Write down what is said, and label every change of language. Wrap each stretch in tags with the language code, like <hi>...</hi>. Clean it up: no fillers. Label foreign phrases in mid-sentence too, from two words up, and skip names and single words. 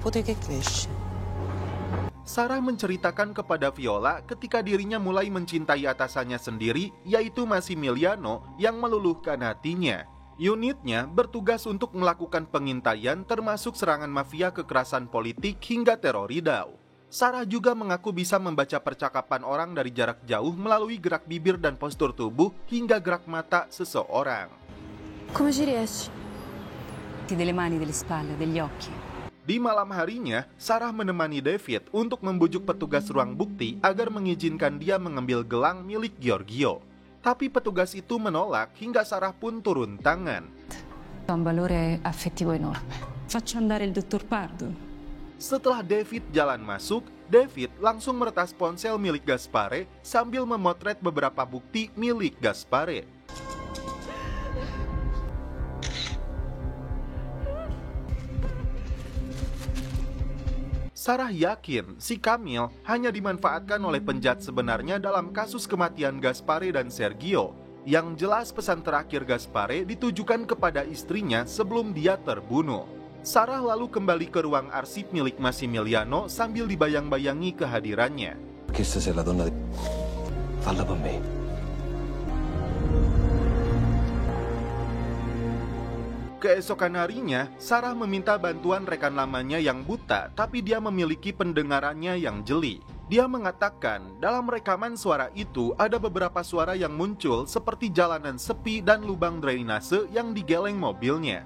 <id>Sarah menceritakan kepada Viola ketika dirinya mulai mencintai atasannya sendiri, yaitu Massimiliano yang meluluhkan hatinya. Unitnya bertugas untuk melakukan pengintaian termasuk serangan mafia, kekerasan politik, hingga teroridau. Sarah juga mengaku bisa membaca percakapan orang dari jarak jauh melalui gerak bibir dan postur tubuh hingga gerak mata seseorang.</id> <it>Come ci riesci? Delle mani, delle spalle, degli occhi.</it> <id>Di malam harinya, Sarah menemani David untuk membujuk petugas ruang bukti agar mengizinkan dia mengambil gelang milik Giorgio. Tapi petugas itu menolak hingga Sarah pun turun tangan.</id> <it>Ha un valore affettivo enorme. Faccio andare il dottor Pardo.</it> <id>Setelah David jalan masuk, David langsung meretas ponsel milik Gaspare sambil memotret beberapa bukti milik Gaspare. Sarah yakin si Kamil hanya dimanfaatkan oleh penjahat sebenarnya dalam kasus kematian Gaspare dan Sergio. Yang jelas pesan terakhir Gaspare ditujukan kepada istrinya sebelum dia terbunuh. Sarah lalu kembali ke ruang arsip milik Massimiliano sambil dibayang-bayangi kehadirannya.</id> <it>Questa sei la donna di... Falla per me.</it> <id>Keesokan harinya, Sarah meminta bantuan rekan lamanya yang buta, tapi dia memiliki pendengarannya yang jeli. Dia mengatakan dalam rekaman suara itu ada beberapa suara yang muncul seperti jalanan sepi dan lubang drainase yang digeleng mobilnya.</id>